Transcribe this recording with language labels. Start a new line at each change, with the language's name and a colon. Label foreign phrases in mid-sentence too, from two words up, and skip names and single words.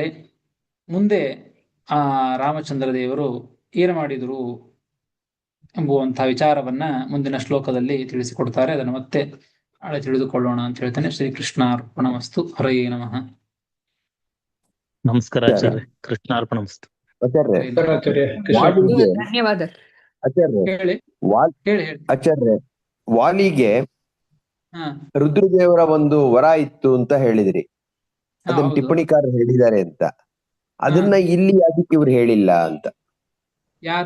Kannada: ಮುಂದೆ ಆ ರಾಮಚಂದ್ರ ದೇವರು ಏನು ಮಾಡಿದರು ಎಂಬುವಂತಹ ವಿಚಾರವನ್ನ ಮುಂದಿನ ಶ್ಲೋಕದಲ್ಲಿ ತಿಳಿಸಿಕೊಡ್ತಾರೆ. ಅದನ್ನು ಮತ್ತೆ ನಾಳೆ ತಿಳಿದುಕೊಳ್ಳೋಣ ಅಂತ ಹೇಳ್ತೇನೆ.
Sanskrit: ಶ್ರೀಕೃಷ್ಣ ಅರ್ಪಣಮಸ್ತು. ಹರಯೇ ನಮಃ.
Kannada: ನಮಸ್ಕಾರ ಆಚಾರ್ಯ. ಆಚಾರ್ಯ. ಕೃಷ್ಣಾರ್ಪಣಮಸ್ತು. ಆಚಾರ್ಯ,
Sanskrit: ಹರೇ ನಮಃ.
Kannada: ಆಚಾರ್ಯ ಕೃಷ್ಣ ವಾಲಿಗೆ ಧನ್ಯವಾದ. ಆಚಾರ್ಯ ಹೇಳಿ ವಾಲ್ ಹೇಳಿ. ಆಚಾರ್ಯ ವಾಲಿಗೆ ಹಾ ರುದ್ರದೇವರ ಒಂದು ವರ ಇತ್ತು ಅಂತ ಹೇಳಿದ್ರಿ. ಅದನ್ನ ಹೌದು. ಟಿಪ್ಪಣಿಕಾರರು ಹೇಳಿದ್ದಾರೆ ಅಂತ. ಅದನ್ನ ಇಲ್ಲಿ ಅದಕ್ಕೆ ಇವ್ರು ಹೇಳಿಲ್ಲ ಅಂತ. ಯಾರು?